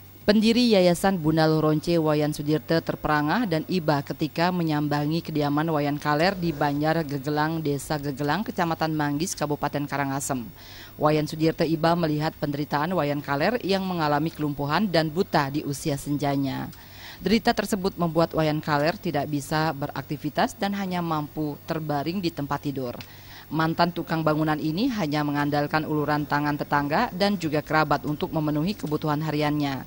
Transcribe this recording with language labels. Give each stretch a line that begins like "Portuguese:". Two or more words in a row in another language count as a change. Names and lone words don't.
Indonesian: Pendiri Yayasan Bunda Loronce Wayan Sudirte terperangah dan iba ketika menyambangi kediaman Wayan Kaler di Banjar Gegelang, Desa Gegelang, Kecamatan Manggis, Kabupaten Karangasem. Wayan Sudirte iba melihat penderitaan Wayan Kaler yang mengalami kelumpuhan dan buta di usia senjanya. Derita tersebut membuat Wayan Kaler tidak bisa beraktivitas dan hanya mampu terbaring di tempat tidur. Mantan tukang bangunan ini hanya mengandalkan uluran tangan tetangga dan juga kerabat untuk memenuhi kebutuhan hariannya.